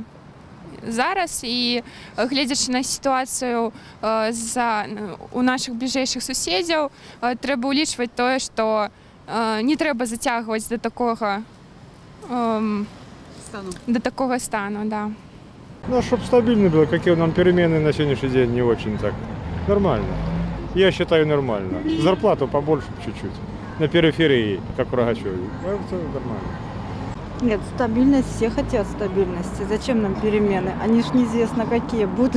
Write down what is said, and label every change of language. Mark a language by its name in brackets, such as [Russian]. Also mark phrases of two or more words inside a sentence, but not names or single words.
[Belarusian] Зараз і гледзячы на сітуацыю у нашых бліжэйшых суседзяў, трэба ўлічваць тое, што не трэба зацягваць до такога стану. Да. [Russian] Ну, чтобы стабильно было, какие нам перемены на сегодняшний день не очень так. Нормально. Я считаю нормально. Зарплату побольше чуть-чуть. На периферии, как в Рогачеве. Это нормально. Нет, стабильность, все хотят стабильности. Зачем нам перемены? Они ж неизвестно, какие будут.